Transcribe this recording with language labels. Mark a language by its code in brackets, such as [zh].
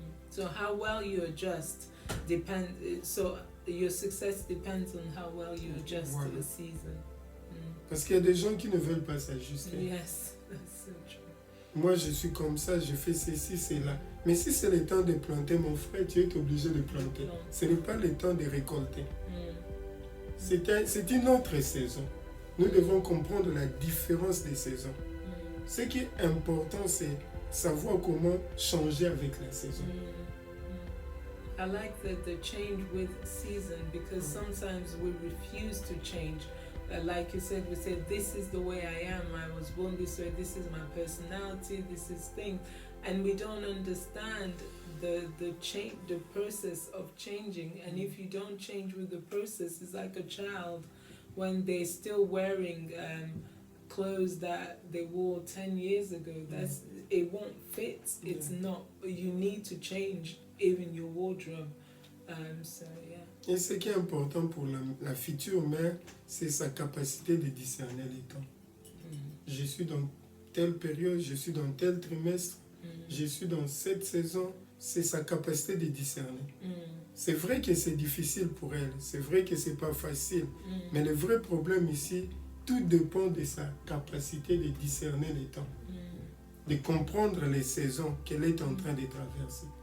[en] So how well you adjust so your success depends on how well you adjust [fr] Voilà. [en] to the season. [fr] Parce qu'il y a des gens qui ne veulent pas s'ajuster. [en] Yes, that's so true. [fr] Moi, je suis comme ça, je fais ceci, cela. Mais si c'est le temps de planter, mon frère, tu es obligé de planter. Ce n'est pas le temps de récolter. C'est une autre saison. Nous devons comprendre la différence des saisons. Ce qui est important, c'est savoir comment changer avec la saison. [en] I like the change with season because sometimes we refuse to change. Like you said, we said, this is the way I am. I was born this way. This is my personality. This is thing. And we don't understand the process of changing. And if you don't change with the process, it's like a child when they're still wearing clothes that they wore 10 years ago. It won't fit. It's not. You need to change even your wardrobe. So yeah. [fr] Et ce qui est important pour la future mère, c'est sa capacité de discerner les temps. Je suis dans telle période, je suis dans tel trimestre, je suis dans cette saison, c'est sa capacité de discerner. C'est vrai que c'est difficile pour elle, c'est vrai que c'est pas facile, mais le vrai problème ici, tout dépend de sa capacité de discerner les temps, de comprendre les saisons qu'elle est en train de traverser.